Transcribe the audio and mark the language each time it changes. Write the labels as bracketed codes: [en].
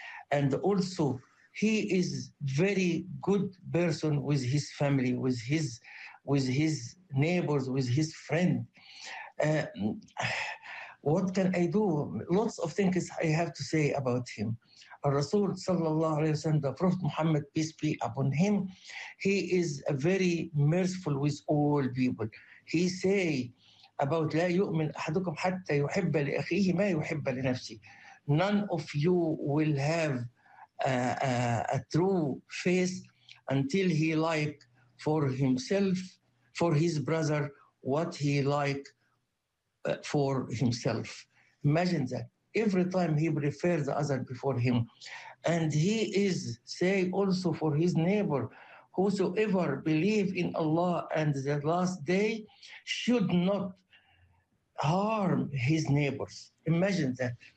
[en] And also, he is very good person with his family, with his neighbors, with his friend. What can I do? Lots of things I have to say about him. Rasul sallallahu alayhi wa sallam, the Prophet Muhammad, peace be upon him, he is a very merciful with all people. [ar] He say about لا يؤمن أحدكم حتى يحب لأخيه ما يحب لنفسه. [en] None of you will have a true faith until he like for himself, for his brother, what he like for himself. Imagine that. Every time he prefers the other before him. And he is say also for his neighbor, whosoever believe in Allah and the last day should not harm his neighbors. Imagine that.